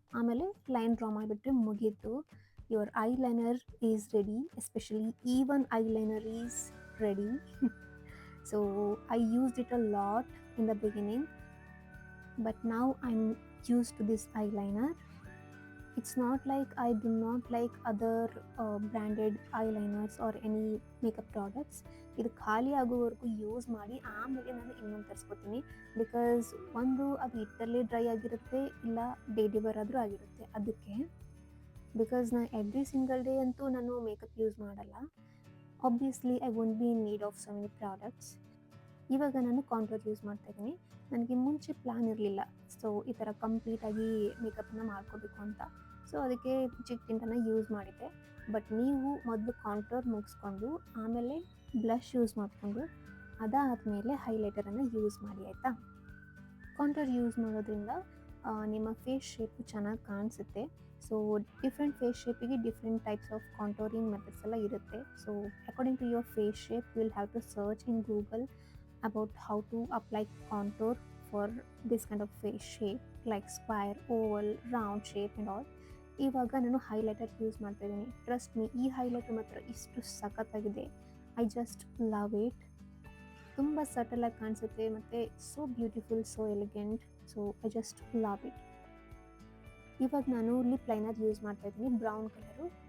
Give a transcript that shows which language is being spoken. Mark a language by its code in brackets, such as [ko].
[kn] ಆಮೇಲೆ line draw ಮಾಡಿಬಿಟ್ರೆ ಮುಗೀತು. [en] Your eyeliner is ready. Especially even eyeliner is ready. So I used it a lot in the beginning, but now I am used to this eyeliner. It's not like I do not like other branded eyeliners or any makeup products. [kn] ಇದು ಖಾಲಿ ಆಗೋವರೆಗೂ use ಮಾಡಿ ಆಮೇಲೆ ನಾನು ಇನ್ನೊಂದು ತರಿಸ್ಕೊತೀನಿ. Because ಒಂದು ಅದು ಇಟ್ಟಲ್ಲೇ dry ಆಗಿರುತ್ತೆ, ಇಲ್ಲ ಡೇ ಡಿವರ್ ಆದರೂ ಆಗಿರುತ್ತೆ. ಅದಕ್ಕೆ ಬಿಕಾಸ್ ನಾನು ಎವ್ರಿ ಸಿಂಗಲ್ ಡೇ ಅಂತೂ ನಾನು ಮೇಕಪ್ ಯೂಸ್ ಮಾಡಲ್ಲ. [en] Obviously I won't be in need of so many products. [kn] ಇವಾಗ ನಾನು ಕಾಂಟೋರ್ ಯೂಸ್ ಮಾಡ್ತಾ ಇದ್ದೀನಿ. ನನಗೆ ಮುಂಚೆ ಪ್ಲ್ಯಾನ್ ಇರಲಿಲ್ಲ ಸೊ ಈ ಥರ ಕಂಪ್ಲೀಟಾಗಿ ಮೇಕಪ್ಪನ್ನು ಮಾಡ್ಕೋಬೇಕು ಅಂತ. ಸೊ ಅದಕ್ಕೆ ಚಿಕ್ಕ ಟಿಂಟನ್ನು ಯೂಸ್ ಮಾಡಿದ್ದೆ. ಬಟ್ ನೀವು ಮೊದಲು ಕಾಂಟೋರ್ ಮುಗಿಸ್ಕೊಂಡು ಆಮೇಲೆ ಬ್ಲಷ್ ಯೂಸ್ ಮಾಡಿಕೊಂಡು ಅದಾದಮೇಲೆ ಹೈಲೈಟರನ್ನು ಯೂಸ್ ಮಾಡಿ, ಆಯಿತಾ? ಕಾಂಟೋರ್ ಯೂಸ್ ಮಾಡೋದ್ರಿಂದ ನಿಮ್ಮ ಫೇಸ್ ಶೇಪು ಚೆನ್ನಾಗಿ ಕಾಣಿಸುತ್ತೆ. So different face ಶೇಪಿಗೆ different types of contouring methods ಎಲ್ಲ ಇರುತ್ತೆ. [en] So according to your face shape you will have to search in Google about how to apply contour for this kind of face shape like square, oval, round shape and all. [kn] ಇವಾಗ ನಾನು highlighter use ಮಾಡ್ತಾ ಇದ್ದೀನಿ. Trust me, ಈ highlighter ಮಾತ್ರ ಇಷ್ಟು ಸಖತ್ತಾಗಿದೆ. [en] I just love it. [kn] ತುಂಬ ಸಟಲಾಗಿ ಕಾಣಿಸುತ್ತೆ ಮತ್ತು [en] So beautiful, so elegant. So I just love it. [kn] ಇವಾಗ ನಾನು ಲಿಪ್ ಲೈನರ್ ಯೂಸ್ ಮಾಡ್ತಾ ಇದ್ದೀನಿ, ಬ್ರೌನ್ ಕಲರು.